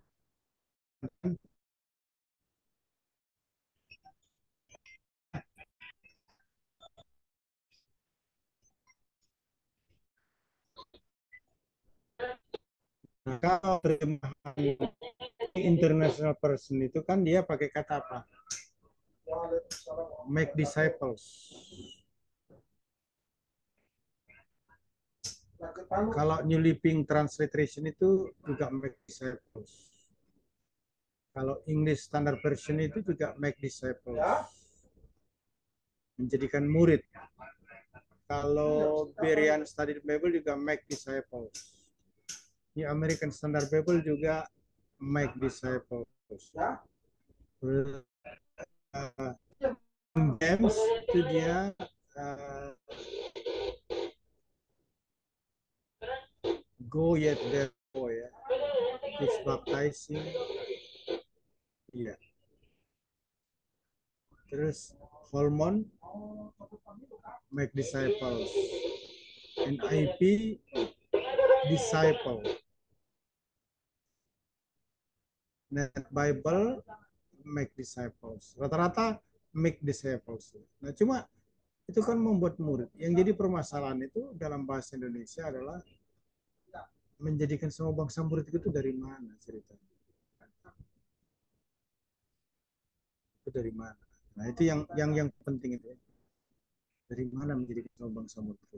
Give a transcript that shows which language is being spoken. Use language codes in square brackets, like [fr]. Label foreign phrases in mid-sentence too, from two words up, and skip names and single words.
[id] Nah, kalau terjemahan [en] international person [id] itu kan dia pakai kata apa? [en] Make disciples. [id] Kalau New Living Transliteration itu juga [en] make disciples. [id] Kalau English Standard Version itu juga [en] make disciples. [id] Menjadikan murid. Kalau Berean Study Bible juga [en] make disciples. [id] Di American Standard Bible juga [en] make disciples. [id] James itu dia [en] go yet therefore [id] ya, [en] teach baptizing, [id] iya. Terus Holman [en] make disciples, [id] NIV disciple, Net Bible [en] make disciples. [id] Rata-rata [en] make disciples. [id] Nah, cuma itu kan membuat murid. Yang jadi permasalahan itu dalam bahasa Indonesia adalah menjadikan semua bangsa murid itu dari mana ceritanya? Itu dari mana? Nah, itu yang penting itu. Dari mana menjadikan semua bangsa murid itu?